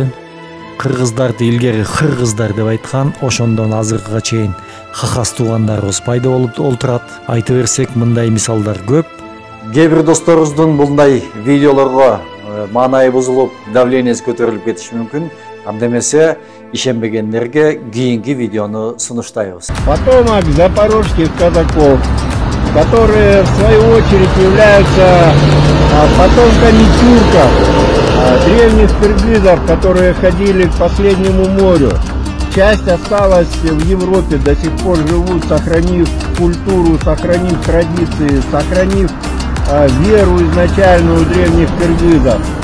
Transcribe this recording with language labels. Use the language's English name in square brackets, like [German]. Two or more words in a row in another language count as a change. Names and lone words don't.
[Kyrgyz] Кыргыздарды илгери кыргыздар деп айткан, ошондон азыркыга чейин хахас туугандарыбыз пайда болуп олтурат. Айта берсек мындай мисалдар көп. Кээ бир досторубуздун мындай видеолорго маанайы бузулуп, давлениеси көтөрүлүп кетиши мүмкүн. Анда эмесе ишенбегендерге кийинки видеону сунуштайбыз. [Russian] Потомок запорожских казаков, которые в свою очередь являются потомками тюрков, древних киргизов, которые ходили к последнему морю. Часть осталась в Европе, до сих пор живут, сохранив культуру, сохранив традиции, сохранив веру изначальную древних киргизов.